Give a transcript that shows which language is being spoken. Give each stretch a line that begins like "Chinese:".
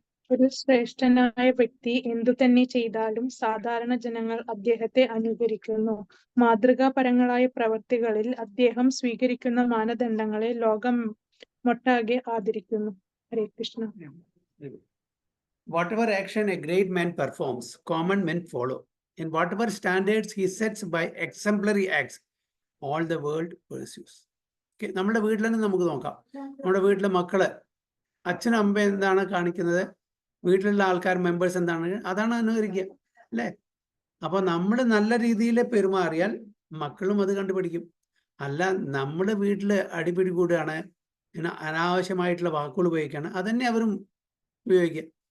Malayalam: ഒരു ശ്രേഷ്ഠനായ വ്യക്തി എന്തു തന്നെ ചെയ്താലും സാധാരണ ജനങ്ങൾ അദ്ദേഹത്തെ അനുകരിക്കുന്നു. മാതൃകാപരങ്ങളായ പ്രവൃത്തികളിൽ അദ്ദേഹം സ്വീകരിക്കുന്ന മാനദണ്ഡങ്ങളെ ലോകം മൊട്ടാകെ ആദരിക്കുന്നു. ഹരേ Krishna.
English: Whatever action a great man performs, common men follow. In whatever standards he sets by exemplary acts, all the world pursues.
Malayalam: Okay, നമ്മുടെ വീട്ടിൽ തന്നെ നമുക്ക് നോക്കാം. നമ്മുടെ വീട്ടിലെ മക്കള്, അച്ഛനും അമ്മ എന്താണ് കാണിക്കുന്നത്, വീട്ടിലുള്ള ആൾക്കാർ മെമ്പേഴ്സ് എന്താണ്, അതാണ് അനുകരിക്കുക, അല്ലേ? അപ്പൊ നമ്മൾ നല്ല രീതിയിൽ പെരുമാറിയാൽ മക്കളും അത് കണ്ടുപിടിക്കും. അല്ല, നമ്മുടെ വീട്ടില് അടിപിടി കൂടുകയാണ്, പിന്നെ അനാവശ്യമായിട്ടുള്ള വാക്കുകൾ ഉപയോഗിക്കുകയാണ്, അതന്നെ അവരും ഉപയോഗിക്കുക.